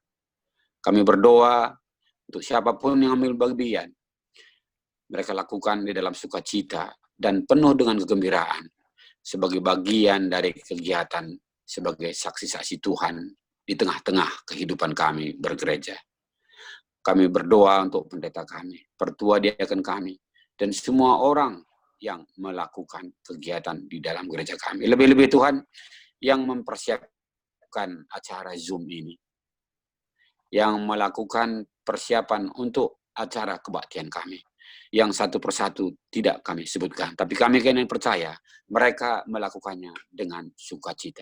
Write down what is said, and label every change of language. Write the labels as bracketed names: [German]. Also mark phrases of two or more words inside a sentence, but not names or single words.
[Indonesian] Kami berdoa untuk siapapun yang ambil bagian, mereka lakukan di dalam sukacita dan penuh dengan kegembiraan. sebagai bagian dari kegiatan sebagai saksi-saksi Tuhan di tengah-tengah kehidupan kami bergereja. Kami berdoa untuk pendeta kami, pertua diaken kami, dan semua orang yang melakukan kegiatan di dalam gereja kami. Lebih-lebih Tuhan yang mempersiapkan acara Zoom ini, yang melakukan persiapan untuk acara kebaktian kami, yang satu persatu tidak kami sebutkan, tapi kami kini percaya mereka melakukannya dengan sukacita.